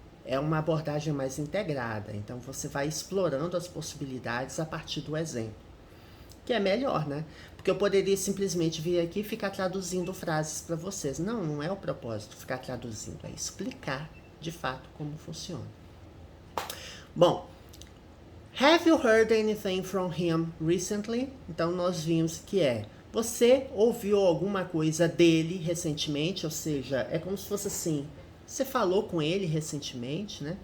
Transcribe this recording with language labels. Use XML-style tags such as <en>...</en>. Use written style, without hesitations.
<pt>É uma abordagem mais integrada. Então você vai explorando as possibilidades a partir do exemplo. Que é melhor, né? Porque eu poderia simplesmente vir aqui e ficar traduzindo frases para vocês. Não, não é o propósito ficar traduzindo, é explicar de fato como funciona.</pt> <en>Bom, have you heard anything from him recently?</en> <pt>Então nós vimos que você ouviu alguma coisa dele recentemente, ou seja, é como se fosse assim, você falou com ele recentemente, né?</pt>